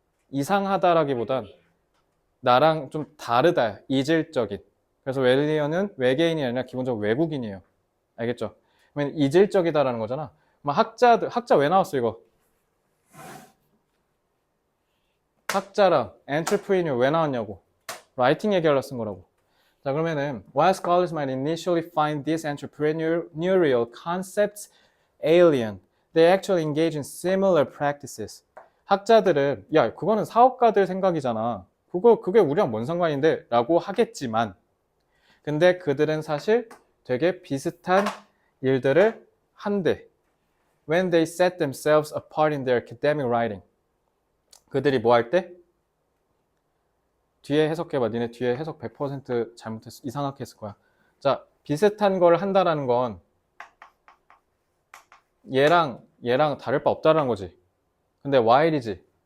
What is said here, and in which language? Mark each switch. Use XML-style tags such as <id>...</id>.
<ko>이상하다라기보단 나랑 좀 다르다, 이질적인. 그래서 웰리언은 외계인이 아니라 기본적으로 외국인이에요. 알겠죠? 그러면 이질적이다라는 거잖아. 학자 왜 나왔어 이거? 학자랑 entrepreneur 왜 나왔냐고. 라이팅 얘기하려 쓴 거라고. 자, 그러면은</ko> <en>while scholars might initially find these entrepreneurial concepts alien, they actually engage in similar practices.</en> <ko>학자들은 야, 그거는 사업가들 생각이잖아. 그게 우리랑 뭔 상관인데? 라고 하겠지만, 근데 그들은 사실 되게 비슷한 일들을 한대.</ko> <en>When they set themselves apart in their academic writing.</en> <ko>그들이 뭐 할 때? 뒤에 해석해봐. 니네 뒤에 해석 100% 잘못했어. 이상하게 했을 거야. 자, 비슷한 걸 한다라는 건 얘랑 다를 바 없다는 거지. 근데 while이지.</ko>